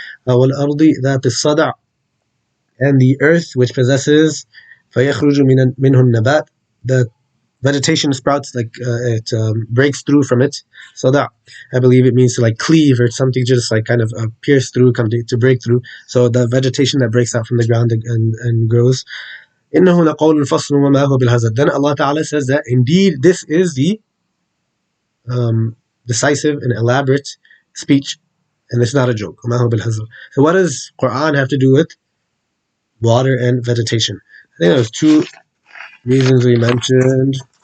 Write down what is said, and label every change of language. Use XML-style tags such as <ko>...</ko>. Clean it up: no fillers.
<ar>والأرض ذات الصدع,</ar> <en>and the earth which possesses</en> <ar>فيخرج منه النبات,</ar> <en>the vegetation sprouts, like it breaks through from it. So that, I believe it means to like cleave, or something just like kind of pierce through, come to break through. So the vegetation that breaks out from the ground and grows.</en> <ar>إنه لقول فصل وما هو بالهزل.</ar> <en>Then Allah Ta'ala says that indeed this is the decisive and elaborate speech, and it's not a joke.</en> <ar>وما هو بالهزل.</ar> <en>So what does Quran have to do with water and vegetation? I think there's two reasons we mentioned.</en>